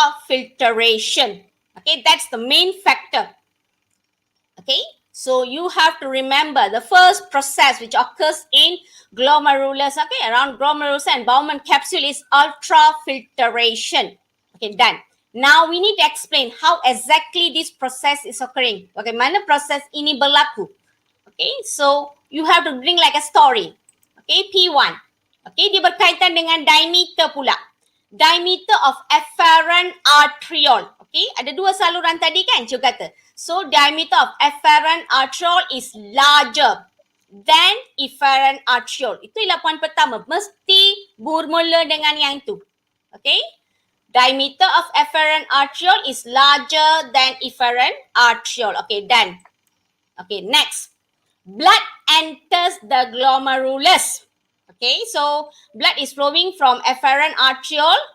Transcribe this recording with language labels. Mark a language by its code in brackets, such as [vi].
[en] Ultrafiltration. Okay, that's the main factor. Okay, so you have to remember the first process which occurs in glomerulus, okay, around glomerulus and Bowman capsule is ultrafiltration. Okay, done. Now we need to explain how exactly this process is occurring. [ms] Bagaimana proses ini berlaku? [en] Okay, so you have to bring like a story. Okay, P1. [ms] Okay, dia berkaitan dengan diameter pula. [en] Diameter of afferent arteriole. [ms] Okay, ada 2 saluran tadi kan, cikgu kata. [en] So, diameter of afferent arteriole is larger than efferent arteriole. [ms] Itu ialah poin pertama. Mesti bermula dengan yang tu. [en] Okay, diameter of afferent arteriole is larger than efferent arteriole. Okay, done. Okay, next. Blood enters the glomerulus. Okay, so blood is flowing from afferent arteriole.